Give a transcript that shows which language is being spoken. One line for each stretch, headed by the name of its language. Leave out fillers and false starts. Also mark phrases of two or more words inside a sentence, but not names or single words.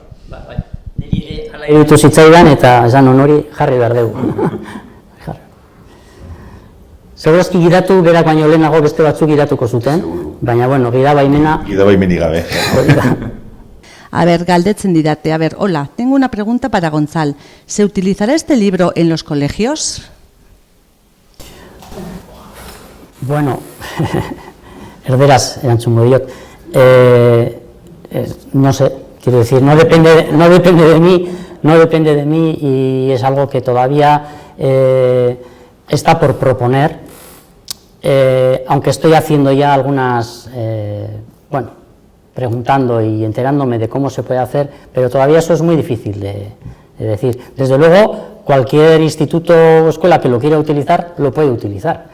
Basque: Iruditu zitzaidan eta esan hori jarri behar dugu. Segurazki gidatu berak baino lehenago beste batzuk gidatuko zuten, baina bueno, gida baimena... Gida baimenik gabe.
Spanish: A ver,
Basque: galdetzen didate,
Spanish: a ver, hola, tengo una pregunta para Gonzal. ¿Se utilizará este libro en los colegios?
Basque: Bueno, erderaz erantzungo diot.
Spanish: No sé. Quiero decir, no depende de mí y es algo que todavía está por proponer, aunque estoy haciendo ya algunas, bueno, preguntando y enterándome de cómo se puede hacer, pero todavía eso es muy difícil Es decir, desde luego, cualquier instituto o escuela que lo quiera utilizar, lo puede utilizar.